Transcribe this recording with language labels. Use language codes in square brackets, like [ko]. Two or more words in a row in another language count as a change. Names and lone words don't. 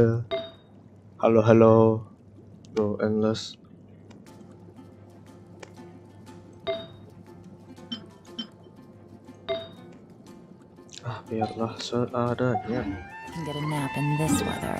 [id] Halo, halo, [en] bro, endless. [id] Biarlah seadanya. [en] Can get a nap in this weather.